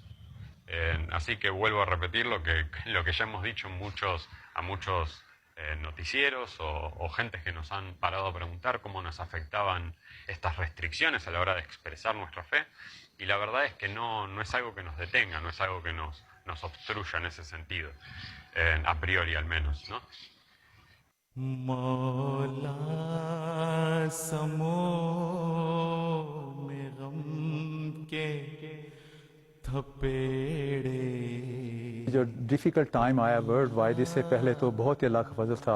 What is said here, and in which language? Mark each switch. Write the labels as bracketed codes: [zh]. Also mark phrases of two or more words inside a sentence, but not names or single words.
[es] Así que vuelvo a repetir lo que ya hemos dicho a muchos noticieros o gentes que nos han parado a preguntar cómo nos afectaban estas restricciones a la hora de expresar nuestra fe. Y la verdad es que no es algo que nos detenga, no es algo que nos nos obstruya en ese sentido, a priori al menos, ¿no? [hi] जो [en] difficult time [hi] आया [en] world wide, [hi] इससे पहले तो बहुत ही अल्लाह का फजल था।